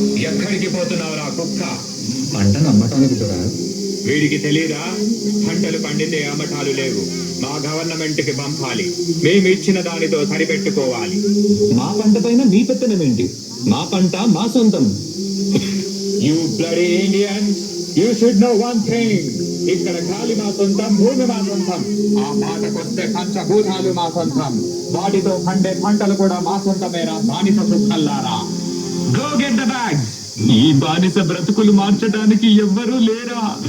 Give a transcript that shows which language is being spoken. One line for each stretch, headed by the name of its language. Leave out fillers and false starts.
Telugu: ఎక్కడికి పోతున్నావురా కుక్క? పంటను అమ్మటానికి దొరా. వీడికి తెలీదా? పంటలు పండితే అమ్మటాలు లేవు, మా గవర్నమెంట్ కి పంపాలి, మేము ఇచ్చిన దానితో సరిపెట్టుకోవాలి. మా పంట పైన మీ పెత్తనమేంటి? మా పంట మా సొంతం.
English: You bloody Indians, you should know one thing.
Telugu: ఇక్కడ గాలి మా సొంతం, భూమి మా సొంతం. ఆ మాటకొస్తే పంచభూతాలు మా సొంతం, వాటితో పండే పంటలు కూడా మా సొంతమేరా బానిస సుఖల్లారా.
English: Go get the bags.
Telugu: ఈ బానిస బ్రతుకులు మార్చడానికి ఎవ్వరూ లేరా?